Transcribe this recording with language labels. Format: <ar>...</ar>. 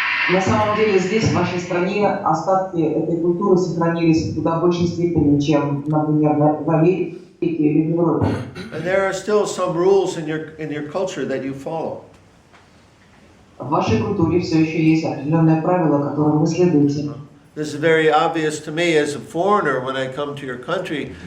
<ru>На самом деле здесь, в вашей стране, остатки этой культуры сохранились в куда большей степени, чем, например, в Америке или в Европе.</ru> <en>And there are still some rules in your culture that you follow.</en> <ru>В вашей культуре все еще есть определенные правила, которым вы следуете.</ru> <en>This is very obvious to me as a foreigner when I come to your country.</en>